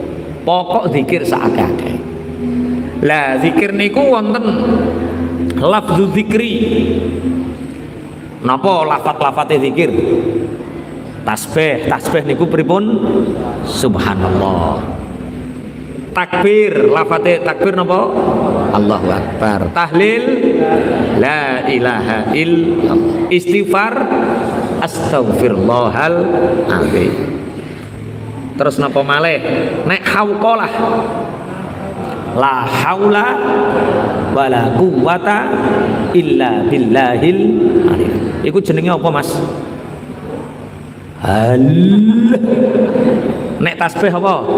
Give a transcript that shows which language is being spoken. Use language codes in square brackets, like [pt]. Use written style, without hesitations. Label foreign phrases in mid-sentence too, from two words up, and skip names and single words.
[jv] Pokok zikir saakeh-akeh. Lah zikir niku wonten [ar] لفظ الذكر. [jv] Napa lafat-lafate zikir? Tasbih niku pripun? Subhanallah. Takbir, lafate takbir napa? [ar] الله أكبر. تهليل لا إله إلا الله. استغفار أستغفر الله العظيم. [jv] Terus napa malih? [ar] Nek حوقلة لا حول ولا قوة إلا بالله العلي. [jv] Iku jenenge apa, Mas? Nek tasbih apa?